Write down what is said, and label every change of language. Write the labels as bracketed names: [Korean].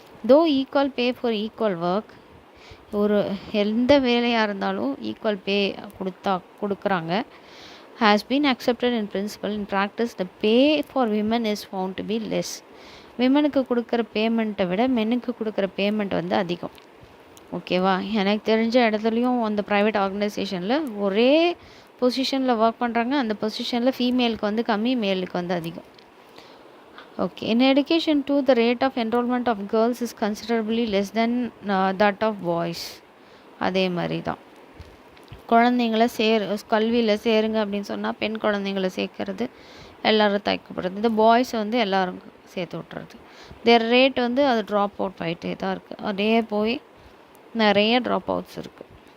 [English] though equal pay for equal work, [Tamil] ஒரு எந்த வேலையாக இருந்தாலும் ஈக்குவல் பே கொடுக்குறாங்க. [English] has been accepted in principle. In practice the pay for women is found to be less. [Tamil] விமனுக்கு கொடுக்குற பேமெண்ட்டை விட மென்னுக்கு கொடுக்குற பேமெண்ட் வந்து அதிகம். ஓகேவா, எனக்கு தெரிஞ்ச இடத்துலையும் அந்த ப்ரைவேட் ஆர்கனைசேஷனில் ஒரே பொசிஷனில் ஒர்க் பண்ணுறாங்க, அந்த பொசிஷனில் ஃபீமேலுக்கு வந்து கம்மி, மேலுக்கு வந்து அதிகம். [English] Okay, in addition to the rate of enrollment of girls is considerably less than that of boys. [Tamil] அதே மாதிரி தான் குழந்தைங்கள கல்வியில் சேருங்க அப்படின்னு சொன்னால் பெண் குழந்தைங்கள சேர்க்கறது எல்லோரும் தயக்கப்படுறது, இந்த பாய்ஸ் வந்து எல்லோரும் சேர்த்து விட்றது. தேர் ரேட் வந்து அது ட்ராப் அவுட் ஆகிட்டே தான் இருக்குது. அதே போய் நிறைய ட்ராப் அவுட்ஸ் இருக்குது.